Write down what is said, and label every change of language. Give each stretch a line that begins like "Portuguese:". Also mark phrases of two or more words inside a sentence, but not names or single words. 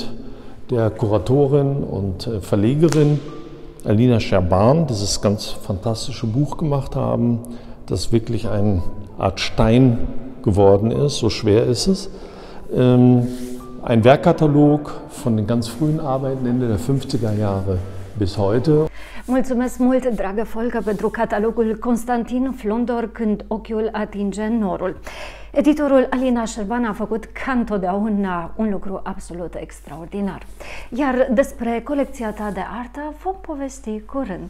German: der Kuratorin und Verlegerin Alina Scherban dieses ganz fantastische Buch gemacht haben, das wirklich eine Art Stein geworden ist, so schwer ist es. Ein Werkkatalog von den ganz frühen Arbeiten Ende der 50er Jahre bis heute.
Romanian: Mulțumesc mult, dragă Folcă, pentru catalogul Constantin Flondor, Când ochiul atinge norul. Editorul Alina Scherban a făcut ca întotdeauna un lucru absolut extraordinar. Iar despre colecția ta de artă vom povesti curând.